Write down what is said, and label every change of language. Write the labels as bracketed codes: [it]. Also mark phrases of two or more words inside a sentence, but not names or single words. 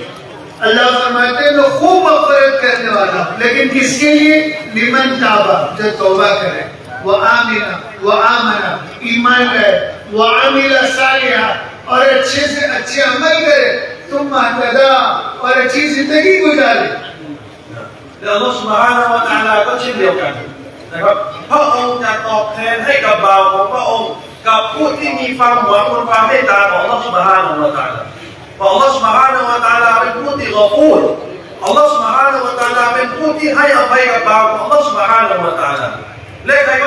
[hi] अल्लाह फरमाते हैं मैं खूब मग़फ़िरत करने वाला हूँ, लेकिन किसके लिए? [ar] لمن تاب, [hi] जो तौबा करे, [ar] وآمن [hi] ईमान लाए, [ar] وعمل صالحا [hi] और अच्छे से अच्छे अमल करे, [ar] ثم اهتدى [hi] और अच्छी जिंदगी गुजारे। [th] อัลลอฮฺ سبحانه และ تعالى ก็เช่นเดียวกันนะครับพระองค์จะตอบแทนให้กับบ่าวของพระองค์กับผู้ที่มีความหวังบนความเมตตาของอัลลอฮฺ سبحانه และ تعالى เพราะอัลลอฮฺ سبحانه และ تعالى เป็นผู้ที่กอฟูรอัลลอฮฺ سبحانه และ تعالى เป็นผู้ที่ให้อภัยกับบ่าวของอัลลอฮฺ سبحانه และ تعالى และใครก็